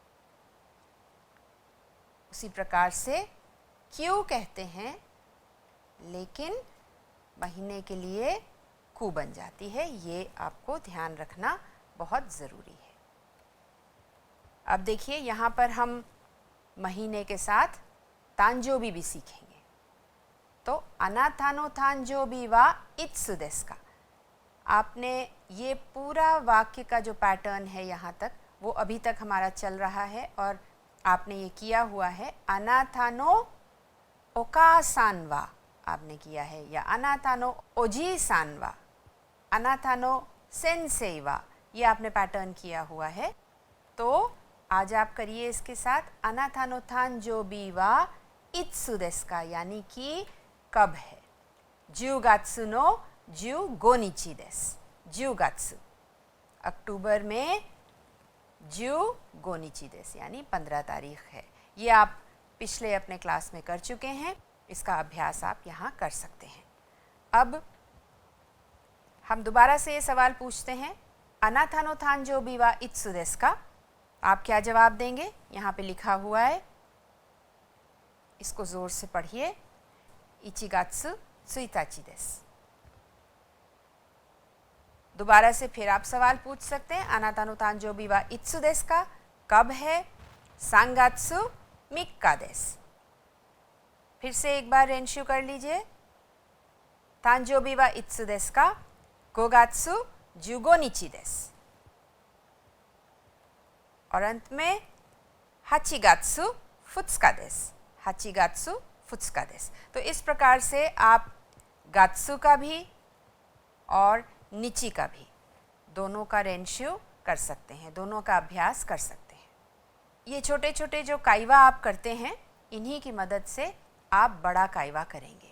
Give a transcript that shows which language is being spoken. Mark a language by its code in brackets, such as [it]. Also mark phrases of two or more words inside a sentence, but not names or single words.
[hi] उसी प्रकार से क्यों कहते हैं, लेकिन महीने के लिए कु बन जाती है। ये आपको ध्यान रखना बहुत ज़रूरी है। अब देखिए यहाँ पर हम महीने के साथ तांजोबी भी सीखेंगे। [ja] तो あなたの誕生日はいつですか. [hi] आपने ये पूरा वाक्य का जो पैटर्न है यहाँ तक, वो अभी तक हमारा चल रहा है और आपने ये किया हुआ है। [ja] あなたのお母さんは [hi] आपने किया है, या [ja] あなたのおじさんは, あなたの先生は, [hi] ये आपने पैटर्न किया हुआ है। तो आज आप करिए इसके साथ [ja] あなたの誕生日はいつですか, [hi] यानी कि कब है। [ja] 10 月の15日です。10月 [hi] अक्टूबर में [ja] 15 日です, [hi] यानी 15 तारीख है। ये आप पिछले अपने क्लास में कर चुके हैं, इसका अभ्यास आप यहाँ कर सकते हैं। अब हम दोबारा से ये सवाल पूछते हैं, [ja] あなたの誕生日はいつですか. [hi] आप क्या जवाब देंगे? यहाँ पे लिखा हुआ है, इसको ज़ोर से पढ़िए। [ja] 1 月1日です। [hi] दोबारा से फिर आप सवाल पूछ सकते हैं, [ja] あなたの誕生日はいつですか, [hi] कब है? [ja] 3 月3日です। [hi] फिर से एक बार रेंशु कर लीजिए। [ja] 誕生日はいつですか, 5 月15日です。 [hi] और अंत में [ja] 8 月2日です。 8月2日です。 [hi] तो इस प्रकार से आप गात्सु का भी और निची का भी दोनों का रेंशु कर सकते हैं, दोनों का अभ्यास कर सकते हैं। ये छोटे छोटे जो काइवा आप करते हैं, इन्हीं की मदद से आप बड़ा काइवा करेंगे।